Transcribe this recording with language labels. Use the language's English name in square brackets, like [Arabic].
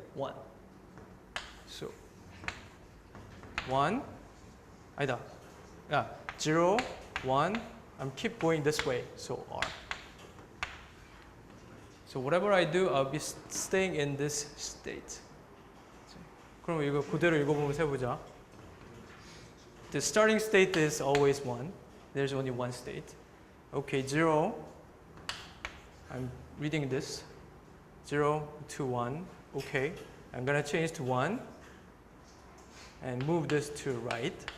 [English] 1. So 1 [Korean] 아니다. [English] Yeah, 0, 1. I'm keep going this way. So R. So whatever I do, I'll be staying in this state. [Korean] 그럼 이거 그대로 읽어보면 해보자. [English] The starting state is always 1. There's only one state. Okay, 0. I'm reading this. 0 to 1. Okay, I'm gonna change to 1 and move this to right.